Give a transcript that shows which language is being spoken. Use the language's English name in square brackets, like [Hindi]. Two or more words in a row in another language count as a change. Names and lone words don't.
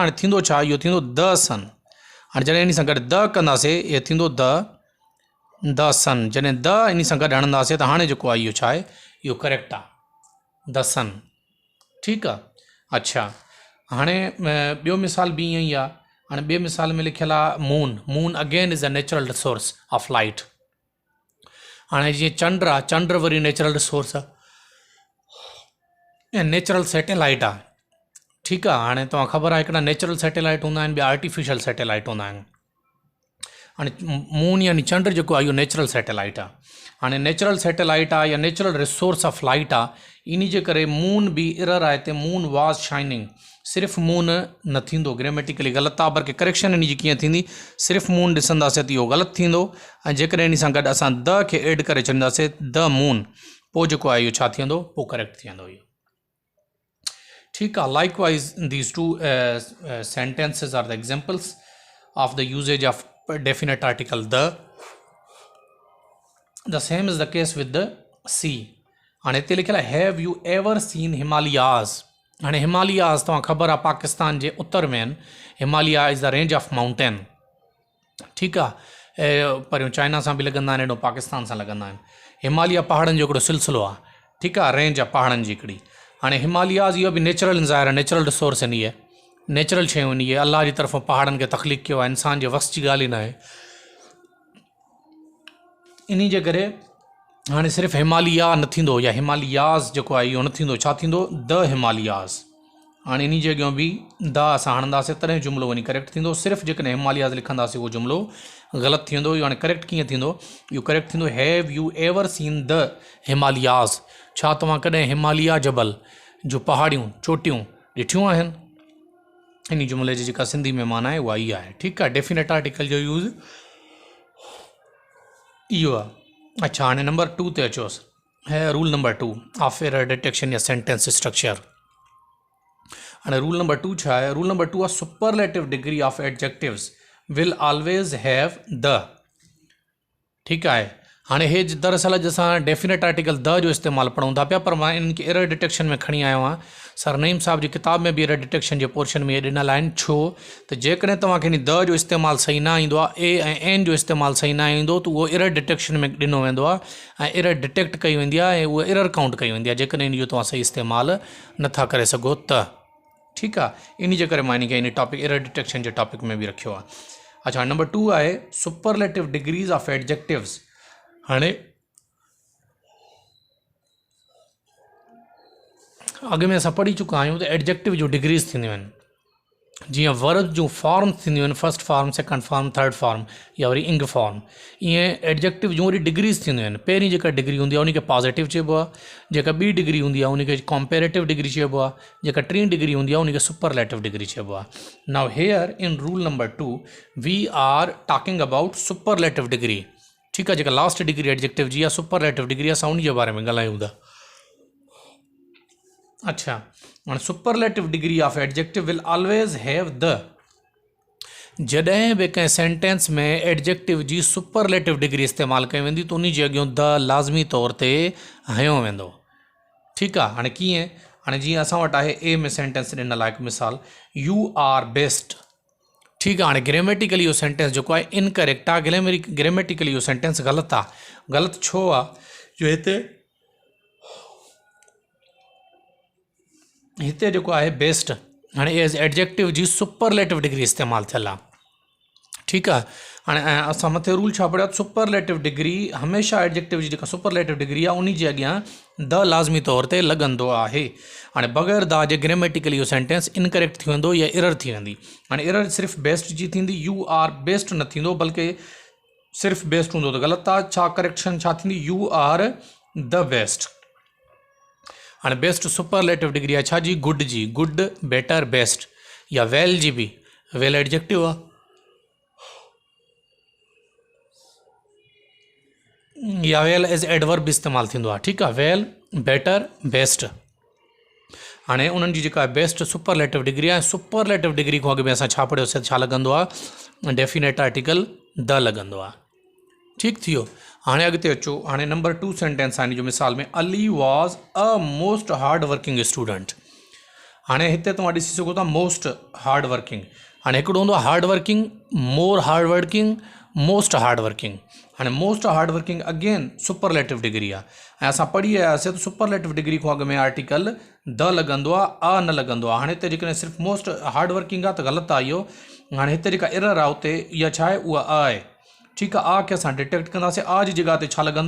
[Sindhi] हाणे थींदो छा, इहो थींदो [English] the sun. [Sindhi] हाणे जॾहिं इन सां गॾु द कंदासीं इहो थींदो [English] the sun. [Sindhi] जॾहिं द इन सां गॾु हणंदासीं त हाणे जेको आहे इहो छा आहे, इहो करेक्ट आहे, [English] the sun. [Sindhi] ठीकु आहे, अच्छा। हाणे ॿियो मिसाल बि ईअं ई आहे। हाणे ॿिए मिसाल में लिखियलु आहे [English] Moon again is a natural resource of light. [Sindhi] हाणे जीअं चंड आहे, चंड वरी [English] natural resource [Sindhi] आहे ऐं [English] natural satellite [Sindhi] आहे। ठीकु आहे, हाणे तव्हां ख़बर आहे हिकिड़ा [English] natural satellite [Sindhi] हूंदा आहिनि, ॿिया [English] artificial satellite [Sindhi] हूंदा आहिनि। हाणे मून यानी चंड जेको आहे इहो [English] natural satellite [Sindhi] आहे। हाणे [English] natural satellite [Sindhi] आहे या [English] natural resource of light [Sindhi] आहे, इन जे करे मून बि एरर आहे हिते, [English] Moon was shining. [Sindhi] सिर्फ़ु मून न थींदो, ग्रामेटिकली ग़लति आहे, बल्कि करेक्शन इन जी कीअं थींदी, सिर्फ़ु मून ॾिसंदासीं त इहो ग़लति थींदो, ऐं जेकॾहिं इन सां गॾु असां द खे एड करे छॾींदासीं, [English] the moon, [Sindhi] पोइ जेको आहे इहो छा थी वेंदो, पोइ करेक्ट थी वेंदो इहो। ठीकु आहे, [English] likewise these two sentences are the examples of the usages of definite article the same is the case with the C. [Sindhi] हाणे हिते लिखियलु आहे [English] Have you ever seen Himalayas. [Sindhi] हाणे हिमालयाज़ तव्हां ख़बर आहे पाकिस्तान जे उत्तर में आहिनि। [English] Himalaya is the range of mountain. [Sindhi] ठीकु आहे, पहिरियों चाइना सां बि लॻंदा आहिनि, हेॾो पाकिस्तान सां लॻंदा आहिनि। हिमालया पहाड़नि जो हिकिड़ो सिलसिलो आहे। ठीकु आहे, रेंज आहे पहाड़नि जी हिकिड़ी। हाणे हिमालयाज़ इहो बि नेचुरल ज़ाहिर आहे, [English] natural resource [Sindhi] आहिनि, इहे नेचुरल शयूं आहिनि, इहे अलाह जी तरफ़ां पहाड़नि खे तख़लीक़ कयो आहे, इंसान जे वस जी ॻाल्हि ई न आहे। इन जे करे हाणे सिर्फ़ु हिमालया न थींदो या हिमालयाज़ जेको आहे इहो न थींदो, छा थींदो, [English] the Himalayas. [Sindhi] हाणे इन जे अॻियां बि द असां हणंदासीं तॾहिं जुमिलो वञी करेक्ट थींदो। सिर्फ़ु जेकॾहिं हिमालयाज़ लिखंदासीं उहो जुमिलो ग़लति थींदो। इहो हाणे करेक्ट कीअं थींदो? इहो करेक्ट थींदो [English] Have you ever seen the Himalayas, [Sindhi] छा तव्हां कॾहिं हिमालया जबल जो पहाड़ियूं चोटियूं ॾिठियूं आहिनि? इन जुमिले जी जेका सिंधी में माना आहे उहा इहा आहे। ठीकु आहे, [English] definite article [Sindhi] जो यूज़ इहो आहे। अच्छा, हाणे नंबर 2 ते अचोसि। [English] Here rule number 2 of error detection या sentence structure। हाणे rule number 2 [Sindhi] छा आहे? [English] rule number 2 आहे superlative degree of adjectives will always have the। [Sindhi] ठीकु आहे, हाणे हे दरअसल अॼु असां [English] definite article the [Sindhi] जो इस्तेमालु पढ़ूं था पिया, पर मां इन्हनि खे [English] error detection [Sindhi] में खणी आयो आहियां। सर नईम साहब जी किताब में बि [English] error detection [Sindhi] जे पोर्शन में ॾिनल आहिनि। छो त जेकॾहिं तव्हांखे इन द जो इस्तेमालु सही न ईंदो आहे, ए ऐं एन जो इस्तेमालु सही न ईंदो, त उहो [English] error detection [Sindhi] में ॾिनो वेंदो आहे ऐं [English] error detect [Sindhi] कई वेंदी आहे ऐं उहा [English] error count [Sindhi] कई वेंदी आहे जेकॾहिं इन जो तव्हां सही इस्तेमालु नथा करे सघो त। ठीकु आहे, इन जे करे मां इन खे इन [English] topic error detection [Sindhi] जे टॉपिक में बि रखियो आहे। [English] अच्छा, number 2 आहे superlative degrees of adjectives। [Sindhi] हाणे अॻु में असां पढ़ी चुका आहियूं त एडजेक्टिव जो डिग्रीज़ थींदियूं आहिनि। जीअं वर्ब जूं फॉर्म थींदियूं आहिनि, [English] first form, second form, third form [Sindhi] या वरी [English] ing form, [Sindhi] ईअं एडजेक्टिव जूं वरी डिग्रीज़ थींदियूं आहिनि। पहिरीं जेका डिग्री हूंदी आहे उनखे पॉजिटिव चइबो आहे, जेका ॿी डिग्री हूंदी आहे उनखे [English] comparative degree [Sindhi] चइबो आहे, जेका टी डिग्री हूंदी आहे उनखे [English] superlative degree [Sindhi] चइबो आहे। [English] Now here in rule number 2 we are talking about superlative degree. [Sindhi] ठीकु आहे, जेका लास्ट डिग्री एडजेक्टिव जी आहे [English] superlative degree, [Sindhi] असां उन जे बारे में ॻाल्हायूं था। अच्छा, हाणे [English] superlative degree of adjective will always have the. [Sindhi] जॾहिं बि कंहिं सेंटेंस में एडजेक्टिव जी [English] superlative degree [Sindhi] इस्तेमालु कई वेंदी त उन जे अॻियां द लाज़मी तौर ते हयो वेंदो। ठीकु आहे, हाणे कीअं? हाणे जीअं असां वटि आहे ए में सेंटेंस ॾिनल आहे, मिसाल [English] you are best. [Sindhi] ठीकु आहे, हाणे ग्रेमेटिकली इहो सेंटेंस जेको आहे इनकरेक्ट आहे। ग्रेमेटिकली इहो सेंटेंस ग़लति आहे। ग़लति छो आहे? जो हिते जेको आहे बेस्ट हाणे एज़ एडजेक्टिव जी [English] superlative degree [Sindhi] इस्तेमालु थियल आहे। ठीकु आहे, हाणे असां मथे रूल छा पढ़ियो? [English] superlative degree [Sindhi] हमेशह एडजेक्टिव जी जेका [English] superlative degree [Sindhi] आहे उन जे अॻियां द लाज़मी तौर ते लॻंदो आहे। हाणे बग़ैर द जे ग्रेमेटिकली इहो सेंटेंस इनकरेक्ट थी वेंदो या एरर थी वेंदी। हाणे एरर सिर्फ़ु बेस्ट जी थींदी, [English] you are best [Sindhi] न थींदो, बल्कि सिर्फ़ु बेस्ट हूंदो त ग़लति आहे। छा करेक्शन छा थींदी? [English] You are the best. [Sindhi] हाणे बेस्ट [English] superlative degree [Sindhi] आहे छा जी? [English] good जी, good, better, best। [Sindhi] या वेल जी बि, वेल एडजेक्टिव आहे, या [English] well as adverb [Sindhi] बि इस्तेमालु थींदो आहे। ठीकु आहे, [English] well, better, best. [Sindhi] हाणे उन्हनि जी जेका बेस्ट [English] superlative degree [Sindhi] आहे, [English] superlative degree [Sindhi] खां अॻु में असां छा पढ़ियोसीं? छा लॻंदो आहे? [English] definite article the [Sindhi] लॻंदो आहे। ठीकु थी वियो। हाणे अॻिते अचो। हाणे नंबर 2 सेंटेंस आहे इन जो मिसाल में, [English] Ali was a most hard working student. [Sindhi] हाणे हिते तव्हां ॾिसी सघो था [English] most hard working. [Sindhi] हाणे हिकिड़ो हूंदो आहे [English] hard working, more hard working, most hard working. [Sindhi] हाणे [English] most hard working [Sindhi] अगेन [English] superlative degree [Sindhi] आहे ऐं असां पढ़ी आयासीं त [English] superlative degree [Sindhi] खां अॻु में [English] article the [Sindhi] लॻंदो आहे, अ न लॻंदो आहे। हाणे हिते जेकॾहिं सिर्फ़ु [English] most hard working [Sindhi] आहे त ग़लति आहे इहो। हाणे हिते जेका एरर आहे उते इहा छा आहे? उहा अ आहे। ठीकु आहे, आ खे असां डिटेक्ट कंदासीं। आ जी जॻह ते छा लॻंदो?